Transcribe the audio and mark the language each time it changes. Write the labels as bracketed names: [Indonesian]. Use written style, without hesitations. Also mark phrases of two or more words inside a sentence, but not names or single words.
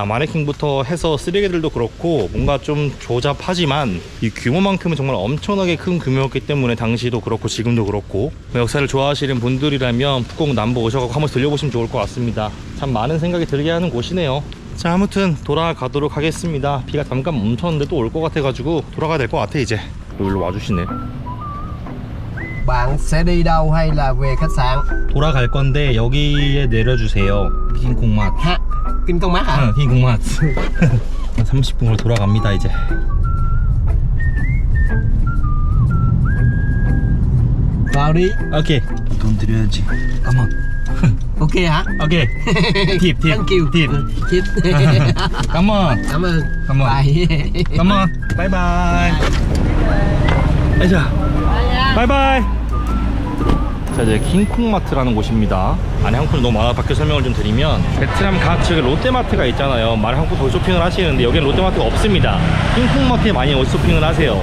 [Korean] 마네킹부터 해서 쓰레기들도 그렇고 뭔가 좀 조잡하지만 이 규모만큼은 정말 엄청나게 큰 규모였기 때문에 당시도 그렇고 지금도 그렇고, 역사를 좋아하시는 분들이라면 푸꾸옥 남부 오셔서 한번 들려보시면 좋을 것 같습니다. 참 많은 생각이 들게 하는 곳이네요. 자, 아무튼 돌아가도록 하겠습니다. 비가 잠깐 멈췄는데 또 올 것 같아가지고 돌아가야 될 것 같아. 이제 여기로 와주시네. [Vietnamese] Bạn sẽ đi đâu hay là về khách sạn? [Korean] 돌아갈 건데 여기에 내려주세요. 킹콩맛. [Vietnamese] Ha, Kim Công Mát hả? [Korean] 킹콩맛. 30분으로 돌아갑니다 이제. [Vietnamese] Vào đi. [Korean] 오케이. 돈 드려야지. 가만. [Vietnamese] Ok hả? [Korean] 오케이. 팁. [English] Thank you. [Korean] 팁. [Vietnamese] Chip. [Korean] 가만. [Vietnamese] Cảm ơn. Cảm ơn. [English] Bye. [Korean] 가만. 바이바이. 아자. 바이바이. 자, 이제 킹콩마트라는 곳입니다. 안에 한국분이 너무 많아 밖에 설명을 좀 드리면, 베트남 각 지역에 롯데마트가 있잖아요. 많은 한국 거기 쇼핑을 하시는데 여기는 롯데마트가 없습니다. 킹콩마트에 많이 어디 쇼핑을 하세요.